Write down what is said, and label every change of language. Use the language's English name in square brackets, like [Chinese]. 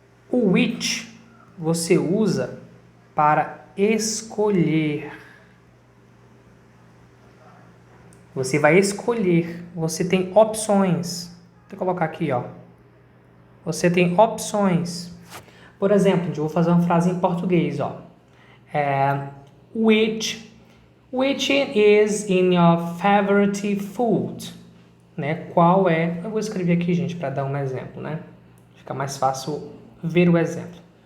[Portuguese] O which você usa para escolher. Você vai escolher. Você tem opções. Vou colocar aqui, ó. Você tem opções. Por exemplo, eu vou fazer uma frase em português, ó. [English] Which is in your favorite food? [Portuguese] Né? Qual é... Eu vou escrever aqui, gente, para dar um exemplo, né? Fica mais fácil ver o exemplo.